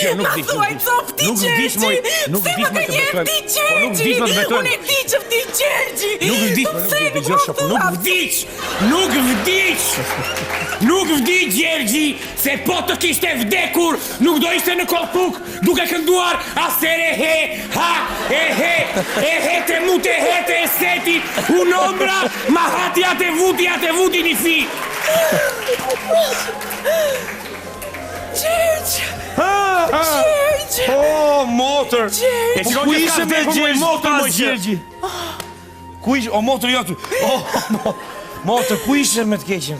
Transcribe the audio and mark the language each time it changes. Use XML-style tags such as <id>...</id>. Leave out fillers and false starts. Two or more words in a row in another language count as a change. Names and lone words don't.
<sq>Nuk vdiq Gjergji! Nuk vdiq më të betoj. Unë e di që vdiq Gjergji! Nuk vdiq Gjergji! Se po të kishte vdekur, nuk do ishte në kolpuk, duke kënduar asere he, ha, e he, te mute he, te seti, unombra, ma hatja te vuti një fi. Gjergj! O, motër! Ku ishe me Gjergji? Ku ishe? O, motër jotu! Motër, ku ishe me të keqen?</sq>